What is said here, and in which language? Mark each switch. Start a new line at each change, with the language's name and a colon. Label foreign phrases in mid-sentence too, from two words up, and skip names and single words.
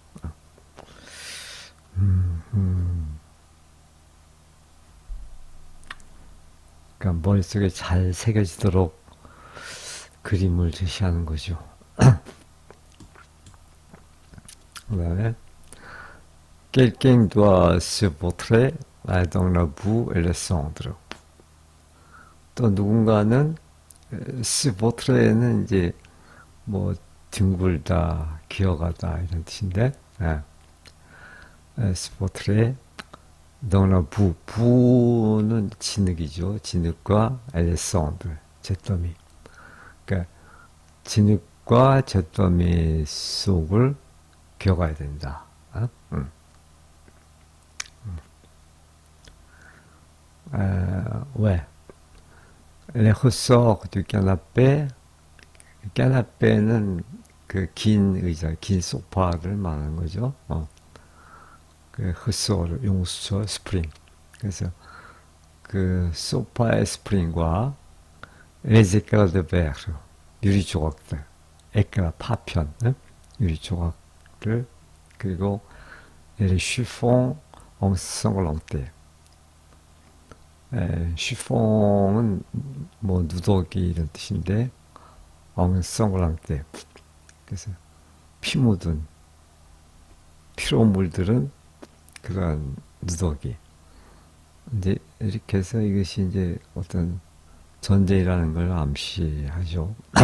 Korean: 그러니까 머릿속에 잘 새겨지도록 그림을 제시하는 거죠. 그 다음에
French: Quelqu'un doit se montrer dans la boue et le cendre.
Korean: 또 누군가는
French: se montre
Korean: 는 이제 뭐 뒹굴다, 기어가다 이런 뜻인데,
French: se montrer dans la boue.
Korean: 부는 진흙이죠. 진흙과
French: le cendre,
Korean: 잿더미. 그러니까 진흙과 잿더미 속을 기어가야 된다. 왜?
French: Les ressorts du canapé,
Korean: canapé는 그 긴 의자, 긴 소파를 말하는 거죠. 그 ressort, 용수죠, 스프링. 그래서 그 소파의 스프링과
French: les éclats de verre,
Korean: 유리 조각들, éclat, 파편, 유리 조각들, 그리고
French: les chiffons ensanglantés.
Korean: 쉬퐁은 뭐 누더기 이런 뜻인데, 엉성랑때, 그래서 피 묻은, 피로 물들은 그런 누더기. 이제 이렇게 해서 이것이 이제 어떤 전쟁이라는 걸 암시하죠.